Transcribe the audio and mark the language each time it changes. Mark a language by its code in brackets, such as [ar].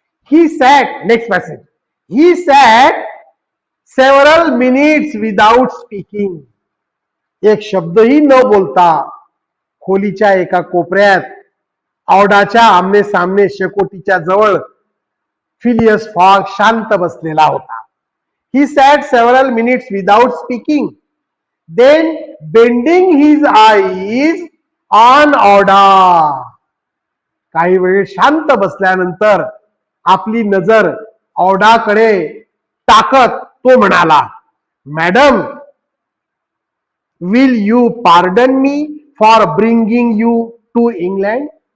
[en] He sat, next passage. He sat several minutes without speaking. [mr] एक शब्दही न बोलता खोलीच्या एका कोपऱ्यात औडाच्या आमने सामने शेकोटीच्या जवळ फिलियस फॉग शांत बसलेला होता. [en] He sat several minutes without speaking. then bending his eyes on Aouda. [mr] काही वेळ शांत बसल्यानंतर आपली नजर ऑडाकडे टाकत तो म्हणाला, [en] Madam, will you pardon me for bringing you to England.